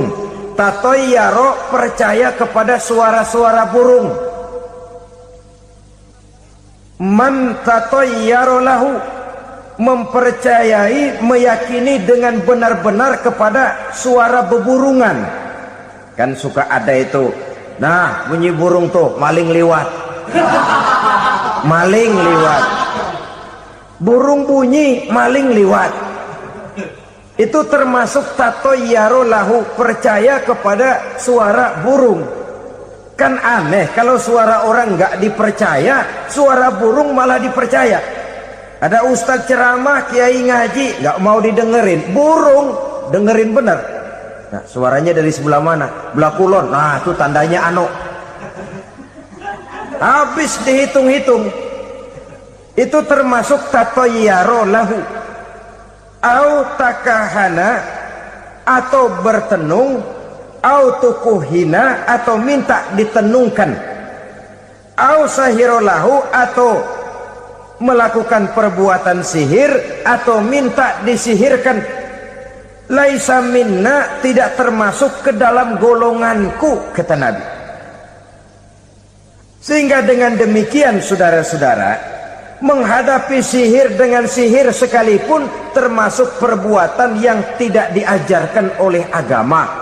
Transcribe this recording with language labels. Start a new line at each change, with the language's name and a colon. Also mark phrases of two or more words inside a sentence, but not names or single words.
Indonesian: Tatoyaro percaya kepada suara-suara burung.
Arabic: من تطير له,
Indonesian: mempercayai, meyakini dengan benar-benar kepada suara beburungan. Kan suka ada itu, nah bunyi burung tuh,
Javanese: maling liwat. Maling liwat.
Indonesian: Burung bunyi,
Javanese: maling liwat.
Indonesian: Itu termasuk
Arabic: تطير له,
Indonesian: percaya kepada suara burung. Kan aneh kalau suara orang nggak dipercaya, suara burung malah dipercaya. Ada ustaz ceramah, kiai ngaji, nggak mau didengerin, burung dengerin bener. Nah, suaranya dari sebelah mana?
Javanese: Belah kulon.
Indonesian: Nah, itu tandanya ano. Habis dihitung-hitung, itu termasuk
Arabic: تطير له. أو تكهن,
Indonesian: atau bertenung,
Arabic: أو تكهن,
Indonesian: atau minta ditenungkan,
Arabic: أو سحر له,
Indonesian: atau melakukan perbuatan sihir, atau minta disihirkan.
Arabic: ليس منا,
Indonesian: tidak termasuk ke dalam golonganku, kata Nabi. Sehingga dengan demikian, saudara-saudara, menghadapi sihir dengan sihir sekalipun termasuk perbuatan yang tidak diajarkan oleh agama.